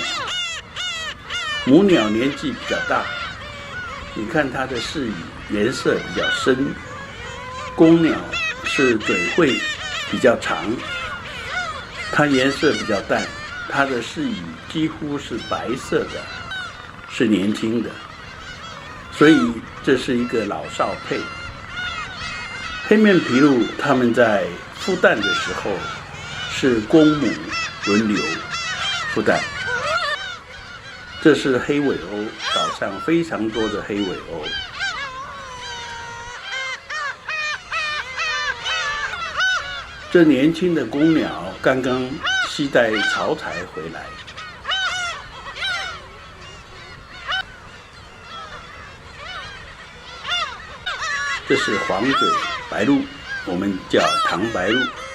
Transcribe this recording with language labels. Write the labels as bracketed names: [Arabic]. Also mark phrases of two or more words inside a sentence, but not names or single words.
[Chinese] 母鳥年紀比較大，你看它的視羽顏色比較深，公鳥是嘴喙比較長，它顏色比較淡，它的視羽幾乎是白色的，是年輕的，所以這是一個老少配。黑面琵鷺它們在孵蛋的時候是公母輪流孵蛋。這是黑尾鷗，島上非常多的黑尾鷗。這年輕的公鳥剛剛攜帶巢材回來。這是黃嘴白鷺，我們叫唐白鷺。